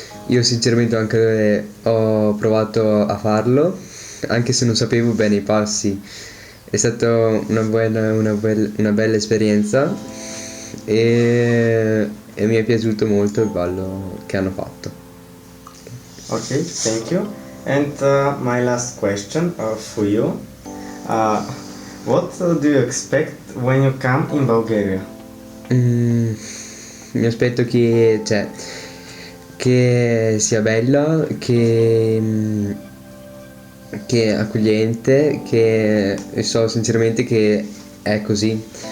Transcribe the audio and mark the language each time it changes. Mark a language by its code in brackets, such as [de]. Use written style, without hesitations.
[it] Io sinceramente anche ho provato a farlo, anche se non sapevo bene i passi. È stata una bella esperienza e mi è piaciuto molto il ballo che hanno fatto. [en] Okay, thank you. And my last question for you. What do you expect when you come in Bulgaria? [it] Mi aspetto che sia bella, che è accogliente, che so sinceramente che è così.